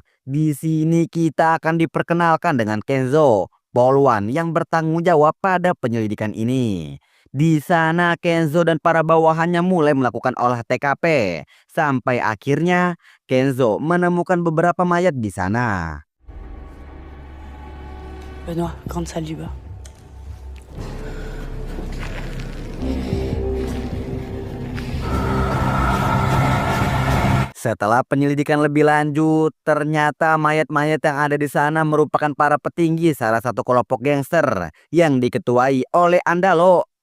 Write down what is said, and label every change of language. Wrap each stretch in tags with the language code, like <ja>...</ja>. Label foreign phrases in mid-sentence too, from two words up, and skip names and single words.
<id>Di sini kita akan diperkenalkan dengan Kenzo, polwan yang bertanggung jawab pada penyelidikan ini. Di sana Kenzo dan para bawahannya mulai melakukan olah TKP. Sampai akhirnya Kenzo menemukan beberapa mayat di sana.</id> <fr>Benoît, grande salle du bas.</fr> <id>Setelah penyelidikan lebih lanjut, ternyata mayat-mayat yang ada di sana merupakan para petinggi salah satu kelompok gangster yang diketuai oleh Andalo.</id>